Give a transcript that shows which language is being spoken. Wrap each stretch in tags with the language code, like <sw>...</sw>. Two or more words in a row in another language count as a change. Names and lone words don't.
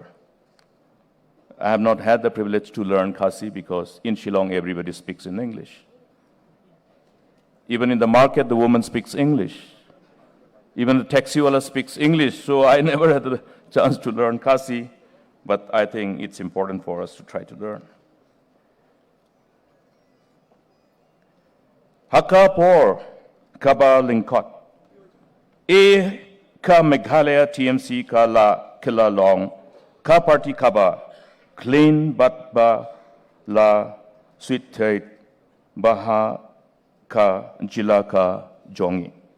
<en>I have not had the privilege to learn Khasi because in Shillong everybody speaks in English. Even in the market, the woman speaks English. Even the taxiwala speaks English, so I never had the chance to learn Khasi, but I think it's important for us to try to learn.</en> <kha>Haka por Kaba Lingkot. E ka Meghalaya TMC ka la kila long ka party kaba clean but ba la sweet tait baha ka jila ka jongi.</kha>